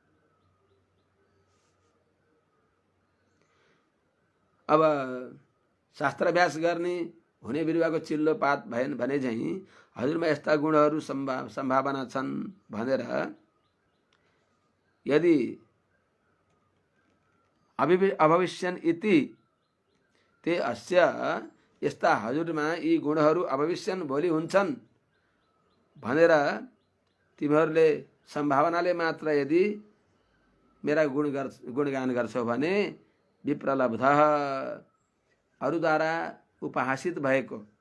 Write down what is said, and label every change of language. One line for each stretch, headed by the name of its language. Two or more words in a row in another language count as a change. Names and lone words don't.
Nepali: अब शास्त्र अभ्यास गर्ने हुने बिरुवाको चिल्लो पात भएन भने झैं हजुरमा यस्ता गुणहरू सम्भावना छन् भनेर
Sanskrit: यदि अभविष्यन् इति ते अस्य,
Nepali: यस्ता हजुरमा यी गुणहरू अभविष्यन् भोलि हुन्छन् भनेर तिमीहरूले सम्भावनाले मात्र यदि मेरा गुणगान गर्छौ भने विप्रलब्ध, अरूद्वारा उपहासित भएको,